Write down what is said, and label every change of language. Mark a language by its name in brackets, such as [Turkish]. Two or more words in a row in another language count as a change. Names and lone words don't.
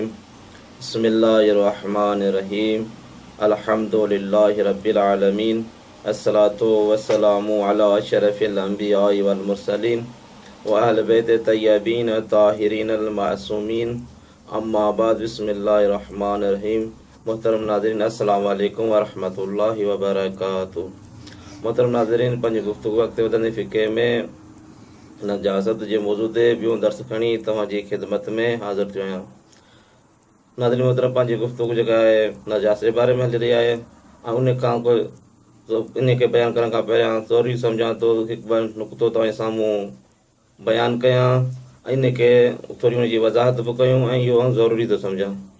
[Arabic] بسم الله الرحمن الرحيم. الحمد لله رب العالمين. الصلاة والسلام على أشرف الأنبياء والمرسلين وأهل بيت الطيبين الطاهرين المعصومين. أما بعد بسم الله الرحمن الرحيم. [Sindhi] मोहतरम नाज़रीन [Arabic] السلام عليكم ورحمة الله وبركاته. [Sindhi] मोहतरम नाज़रीन, पंहिंजी गुफ़्तगू अॻिते वधंदे फ़िक़े में नजासत जे मौज़ू ते ॿियो दर्स खणी तव्हांजी ख़िदमत में हाज़िर थियो आहियां। नाज़रीन मोहतरम, पंहिंजी गुफ़्तगू जेका आहे नजासत जे बारे में हली रही आहे ऐं उन खां इन खे बयानु करण खां पहिरियां ज़रूरी सम्झां थो हिकु ॿ नुक़्तो तव्हांजे साम्हूं बयानु कयां, इन खे थोरी हुनजी वज़ाहत बि कयूं ऐं इहो ज़रूरी थो सम्झां।